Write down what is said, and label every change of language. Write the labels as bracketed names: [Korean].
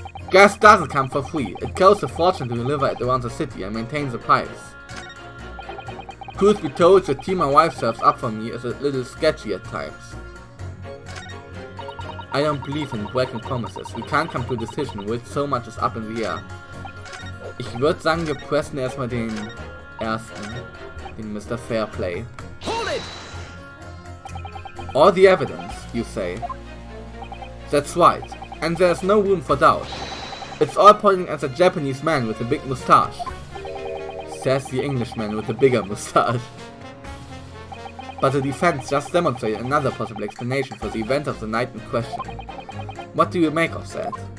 [English] Gas doesn't come for free. It costs a fortune to deliver it around the city and maintain the pipes. Truth be told, the tea my wife serves up for me is a little sketchy at times. I don't believe in breaking promises. We can't come to a decision with so much is up in the air. [German] Ich würde sagen, wir pressen erstmal den ersten, den Mr. [English] Fairplay. Hold it! All the evidence, you say? That's right, and there's no room for doubt. It's all pointing at the Japanese man with the big moustache. Says the Englishman with the bigger moustache. But the defense just demonstrated another possible explanation for the event of the night in question. What do you make of that?